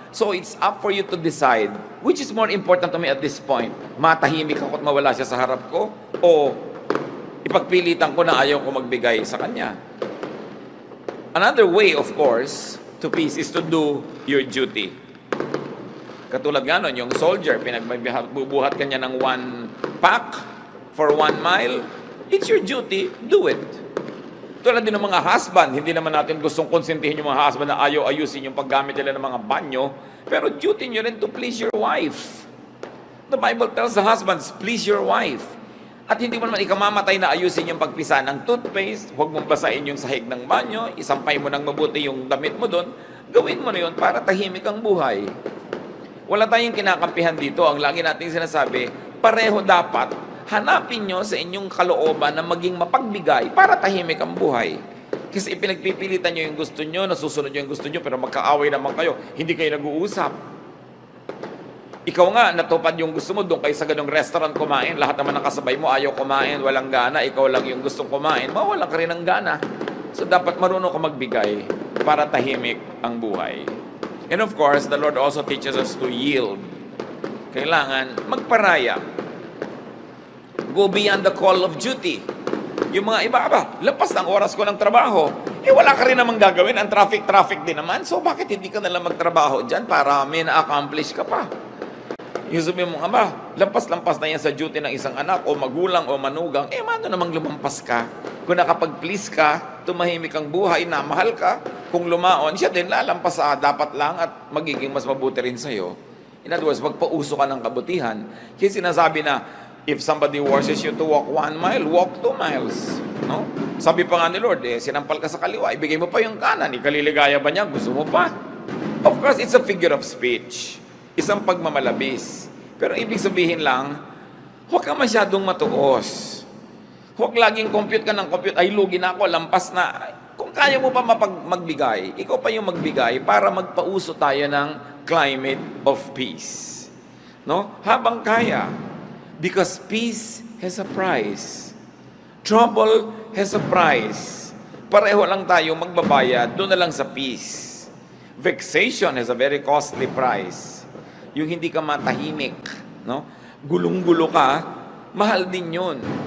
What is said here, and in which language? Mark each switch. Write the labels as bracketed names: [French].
[English] So it's up for you to decide, which is more important to me at this point? [Filipino] Matahimik ako at mawala siya sa harap ko? O ipagpilitan ko na ayaw ko magbigay sa kanya? [English] Another way, of course, to peace is to do your duty. [Filipino] Katulad nga nun, yung soldier, pinagbubuhat ka niya ng 1 pack for 1 mile, [English] it's your duty, do it. [Filipino] Tulad din ng mga husband, hindi naman natin gustong konsintihin yung mga husband na ayaw ayusin yung paggamit nila ng mga banyo, pero duty nyo rin [English] to please your wife. The Bible tells the husbands, please your wife. [Filipino] At hindi mo naman ikamamatay na ayusin yung pagpisa ng toothpaste, huwag mong basahin yung sahig ng banyo, isampay mo ng mabuti yung damit mo doon, gawin mo na yun para tahimik ang buhay. Wala tayong kinakampihan dito. Ang lagi nating sinasabi, pareho dapat hanapin nyo sa inyong kalooban na maging mapagbigay para tahimik ang buhay. Kasi ipinagpipilitan nyo yung gusto nyo, nasusunod nyo yung gusto nyo, pero magkaaway naman kayo, hindi kayo nag-uusap. Ikaw nga, natupad yung gusto mo, doon kayo sa ganong restaurant kumain, lahat naman ng kasabay mo ayaw kumain, walang gana, ikaw lang yung gustong kumain, mawalan ka rin ng gana. So dapat marunong ka magbigay para tahimik ang buhay. [English] And of course, the Lord also teaches us to yield. [Filipino] Kailangan magparaya. [English] Go beyond the call of duty. [Filipino] Yung mga iba, lapas ng oras ko ng trabaho. Wala ka rin namang gagawin. Ang traffic din naman. So, bakit hindi ka nalang magtrabaho dyan para may na-accomplish ka pa? Yung sabihin mo, lampas-lampas na yan sa duty ng isang anak o magulang o manugang, mano namang lumampas ka? Kung nakapag-please ka, tumahimik ang buhay, namahal ka, kung lumaon, siya din lalampas dapat lang at magiging mas mabuti rin sa'yo. [English] In other words, [Filipino] magpauso ka ng kabutihan. Kaya sinasabi na, [English] if somebody forces you to walk 1 mile, walk 2 miles. No? [Filipino] Sabi pa nga ni Lord, sinampal ka sa kaliwa, ibigay mo pa yung kanan, ikaliligaya ba niya? Gusto mo pa? [English] Of course, it's a figure of speech. [Filipino] Isang pagmamalabis. Pero ibig sabihin lang, huwag ka masyadong matuos. Huwag laging compute ka ng compute, ay lugi na ako, lampas na. Kung kaya mo pa magbigay, ikaw pa yung magbigay para magpauso tayo ng climate of peace. No? Habang kaya. [English] Because peace has a price. Trouble has a price. [Filipino] Pareho lang tayo magbabayad, doon na lang sa peace. [English] Vexation has a very costly price. [Filipino] Yung hindi ka matahimik, no? Gulong-gulo ka, mahal din yun.